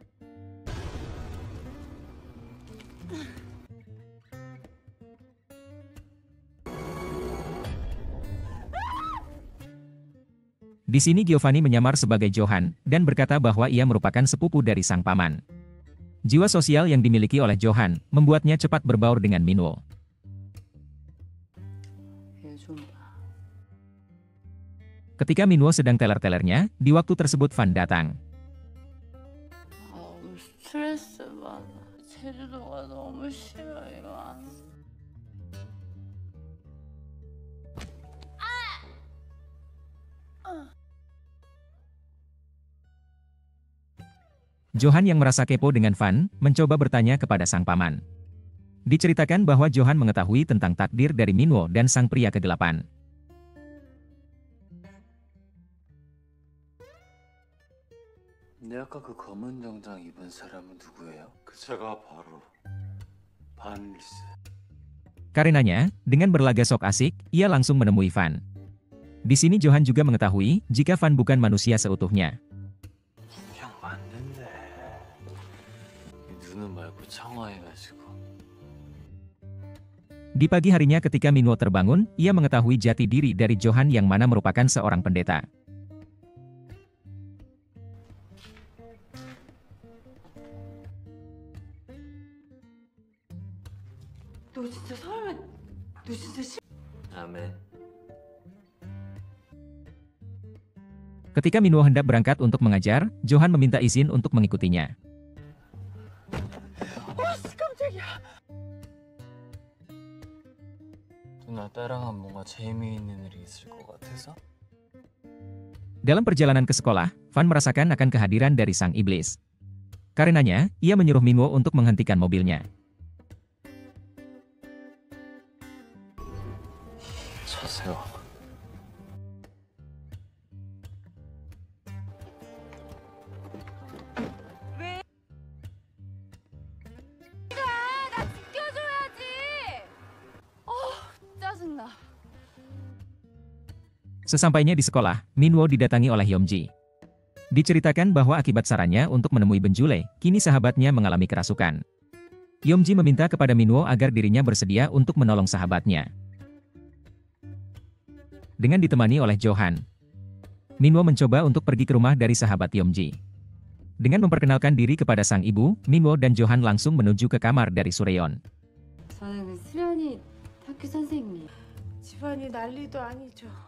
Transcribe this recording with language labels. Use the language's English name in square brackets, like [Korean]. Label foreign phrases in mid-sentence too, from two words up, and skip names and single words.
[Indonesian] Di sini Giovanni menyamar sebagai Johan, dan berkata bahwa ia merupakan sepupu dari sang paman. Jiwa sosial yang dimiliki oleh Johan, membuatnya cepat berbaur dengan Minwo. Ketika Minwo sedang teler-telernya, di waktu tersebut Van datang. [Korean] 스트레스 받아. 제주도가 너무 싫어 이거. [Indonesian] Johan yang merasa kepo dengan Van, mencoba bertanya kepada sang paman. Diceritakan bahwa Johan mengetahui tentang takdir dari Minwo dan sang pria kegelapan. [Korean] 근데 아까 그 검은 정장 입은 사람은 누구예요? 그 제가 바로 반일세. [Indonesian] Karenanya, dengan berlaga sok asik, ia langsung menemui Van. Di sini Johan juga mengetahui jika Van bukan manusia seutuhnya. [Korean] 그냥 왔는데 눈은 말고 청아해가지고. [Indonesian] Di pagi harinya ketika Minwo terbangun, ia mengetahui jati diri dari Johan yang mana merupakan seorang pendeta. [Korean] 너 진짜 사람이 너 진짜 아멘. [Indonesian] Ketika Minwo hendak berangkat untuk mengajar, Johan meminta izin untuk mengikutinya. [Korean] 누나 따라가면 뭔가 재미있는 일이 있을 것 같아서? [Indonesian] Dalam perjalanan ke sekolah, Van merasakan akan kehadiran dari sang iblis. Karenanya, ia menyuruh Minwo untuk menghentikan mobilnya. [Korean] 서세요. 짜증나. [Indonesian] Sesampainya di sekolah, Minwo didatangi oleh Yeomji. Diceritakan bahwa akibat sarannya untuk menemui Benjule, kini sahabatnya mengalami kerasukan. Yeomji meminta kepada Minwo agar dirinya bersedia untuk menolong sahabatnya. Dengan ditemani oleh Johan, Minwo mencoba untuk pergi ke rumah dari sahabat Yeomji. Dengan memperkenalkan diri kepada sang ibu, Minwo dan Johan langsung menuju ke kamar dari Suryeon. [Korean] 저는 수련이 아니, 학교 선생님. 집안이 난리도 아니죠.